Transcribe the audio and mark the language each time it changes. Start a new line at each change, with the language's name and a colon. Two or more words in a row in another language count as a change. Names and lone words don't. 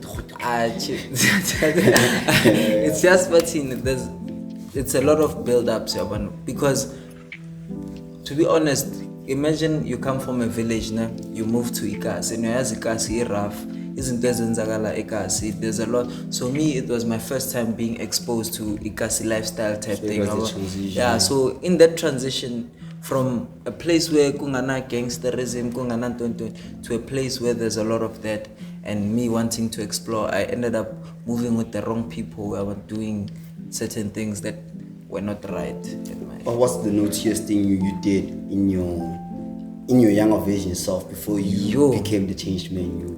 English: It's just it's a lot of build-ups, because to be honest, imagine you come from a village, you move to Ikasi, and as Ikasi rough. Isn't there Ikasi? There's a lot. So me, it was my first time being exposed to Ikasi lifestyle type thing. Yeah. So in that transition from a place where kungana gangsterism, kungana to a place where there's a lot of that, and me wanting to explore, I ended up moving with the wrong people. I was doing certain things that were not right. But what's the naughtiest thing you did in your younger version self before you became the changed man?